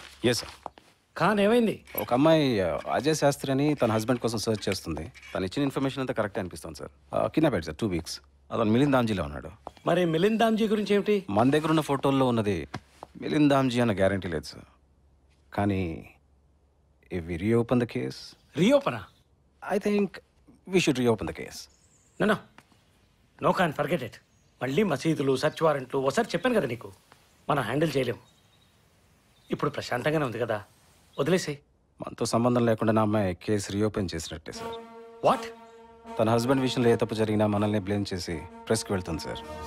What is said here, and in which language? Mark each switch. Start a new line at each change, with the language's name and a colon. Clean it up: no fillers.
English: Yes sir.
Telugu: Khan ఏమైంది? ఒక అమ్మాయి అజయ్ శాస్త్రి అని తన హస్బెండ్ కోసం సర్చ్ చేస్తుంది. తను ఇచ్చిన ఇన్ఫర్మేషన్ అంతా కరెక్ట్ అనిపిస్తుంది సార్. కిడ్నాప్ అయ్యాడు సార్ 2 weeks. అతను మిలింద్ దామ్జీలో ఉన్నాడు. మరి మిలింద్ దామ్జీ గురించి ఏమిటి? మన దగ్గర ఉన్న ఫోటోల్లో ఉన్నది మిలింద్ దామ్జీ అన్న గ్యారంటీ లేదు సార్. కానీ
English: if we reopen the case.
Telugu: రీఓపెనా?
English: I think we should reopen the case. No can forget it.
Telugu: మళ్ళీ మసీదులు, సర్చ్ వారెంట్లు ఒకసారి చెప్పాను కదా నీకు, మనం హ్యాండిల్ చేయలేము. ఇప్పుడు ప్రశాంతంగానే ఉంది కదా, వదిలేసేయ్. మనతో సంబంధం లేకుండా నా అమ్మాయి కేసు రీఓపెన్ చేసినట్టే సార్.
English: What?
Telugu: తన హస్బెండ్ విషయంలో ఏ తప్పు జరిగినా మనల్ని బ్లేమ్ చేసి ప్రెస్కి వెళ్తుంది సార్.